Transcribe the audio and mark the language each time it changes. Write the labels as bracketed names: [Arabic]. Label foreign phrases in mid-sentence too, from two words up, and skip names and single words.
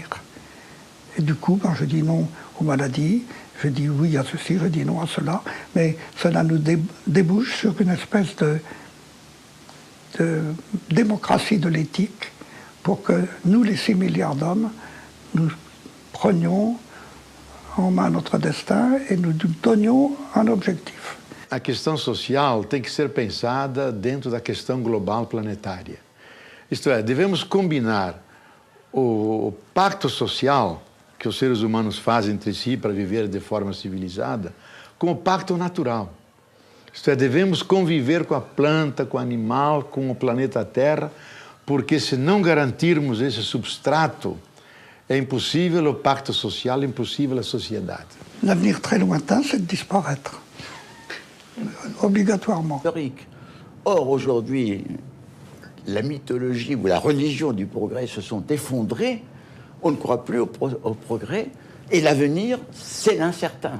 [French] Et du coup, je dis non aux maladies, je dis oui à ceci, je dis non à cela, mais cela nous débouche sur une espèce de démocratie de l'éthique pour que nous, les 6 milliards d'hommes, nous prenions en main notre destin et nous donnions un objectif. [Portuguese] A questão social tem que ser pensada dentro da questão global planetária. Isto é, devemos combinar o pacto social que os seres humanos fazem entre si para viver de forma civilizada com o pacto natural. Isto é, devemos conviver com a planta, com o animal, com o planeta Terra, porque se não garantirmos esse substrato, é impossível o pacto social, é impossível a sociedade. [French] L'avenir très lointain, c'est de disparaître. Obligatoirement. Or, aujourd'hui, la mythologie ou la religion du progrès se sont effondrées, on ne croit plus au progrès, et l'avenir, c'est l'incertain.